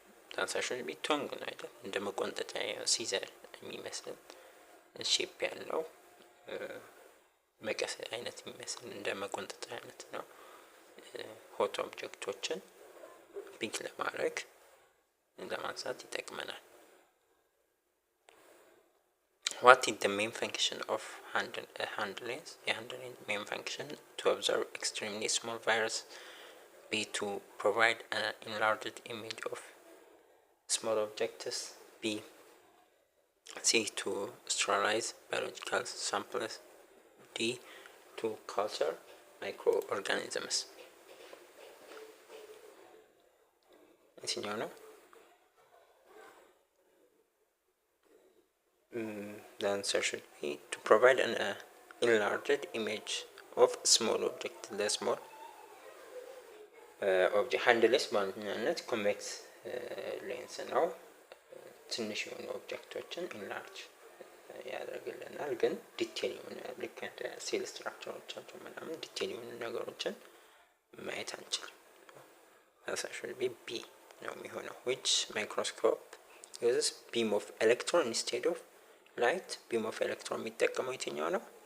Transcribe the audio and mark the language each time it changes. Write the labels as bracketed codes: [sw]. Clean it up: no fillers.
[am] ትራንሳክሽን ቢ ቶንግ ነው አይደል? እንደ መቆንጠጫ ሲዘር የሚመስል ሼፕ ያለው መቀስ አይነት የሚመስል እንደ መቆንጠጫ አይነት ነው። ሆት ኦብጀክቶችን ፒክ ለማድረግ ለማንሳት ይጠቅመናል። [en] What is the main function of hand lens? hand lens main function to observe extremely small virus, B to provide an enlarged image of small objects, B C to sterilize biological samples, D to culture microorganisms. [am] የትኛው ነው? [en] The answer should be to provide an enlarged image of small object. The small object handless [am] በዋነኛነት ኮንቬክስ ሌንስ ነው። ትንሽ የሆኑ ኦብጀክቶችን ኢንላርጅ ያደርግልናል። ግን ዲቴል የሆነ ልክ እንደ ሴል ስትራክቸሮቻቸው ምናምን ዲቴል የሆኑ ነገሮችን ማየት አንችልም። አሳሹል ቢ ነው የሚሆነው [en] which microscope uses beam of electron [am] instead of light beam of electron የሚጠቀመው የትኛው ነው?